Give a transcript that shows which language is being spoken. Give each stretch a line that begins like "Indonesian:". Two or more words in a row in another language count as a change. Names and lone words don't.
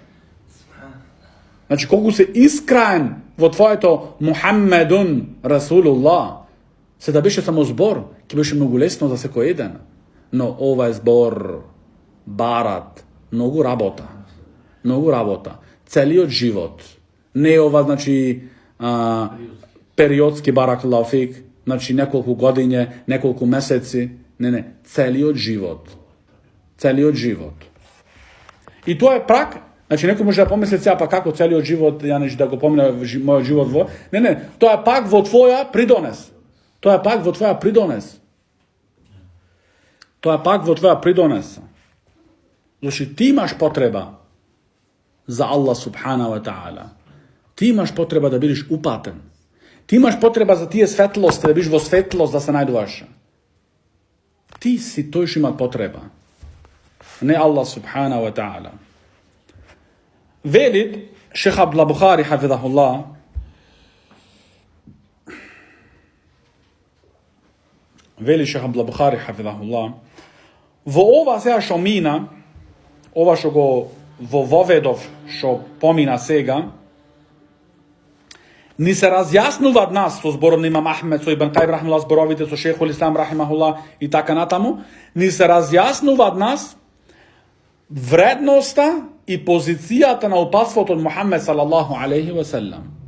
Macedonian: Значи, колку се искрен во твоето
Arabic: محمد رسول الله,
Macedonian: се да беше само збор, ќе беше многу лесно за секој еден. Но ова е збор, барат, многу работа. Многу работа. Целиот живот. Не е ова, значи, периодски
Arabic: بارك الله فيك,
Macedonian: значи неколку години, неколку месеци. Не, целиот живот. Целиот живот. И тоа е прак. Значи, некој може да помисли сега, па како целиот живот, ја нешто да го помине мојот живот во... Не, тоа е пак во твоја придонес. Тоа е пак во твоја придонес. Тоа е пак во твоја придонес. Значи, ти имаш потреба за
Arabic: الله سبحانه وتعالى.
Macedonian: Ти имаш потреба да бидеш упатен. Ти имаш потреба за тие светлости, да бидеш во светлост, да се најдуваш. Ти си тој што има потреба. Не
Arabic: الله سبحانه وتعالى.
Macedonian: Велит Шейх Абдул Бухари хафизахуллах, вели Шейх Абдул Бухари хафизахуллах, во ова сега што мина, ова што го воведов, што помина сега, ни се разјаснуваат нас со зборот на Имам Ахмед, со Ибн Кајим рахимахуллах, зборовите со Шейхул Ислам рахимахуллах и така натаму, ни се разјаснуваат нас вредноста и позицијата на упатството од Мухаммед
Arabic: صلى الله عليه وسلم.